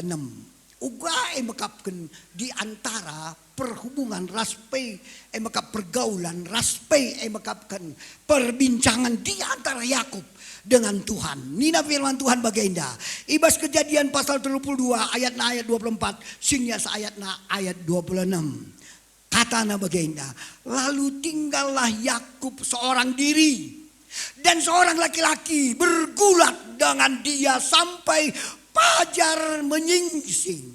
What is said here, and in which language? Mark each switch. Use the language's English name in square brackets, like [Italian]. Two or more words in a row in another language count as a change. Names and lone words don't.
[Indonesian] Uga mengungkapkan di antara perhubungan raspe mengungkap pergaulan raspe mengungkapkan perbincangan di antara Yakub dengan Tuhan. [Batak Karo] Nina firman Tuhan baginda. [Indonesian] Ibas kejadian pasal 32 ayat 24 sehingga ayat 26. [Batak Karo] Katana baginda. [Indonesian] Lalu tinggallah Yakub seorang diri dan seorang laki-laki bergulat dengan dia sampai fajar menyingsing.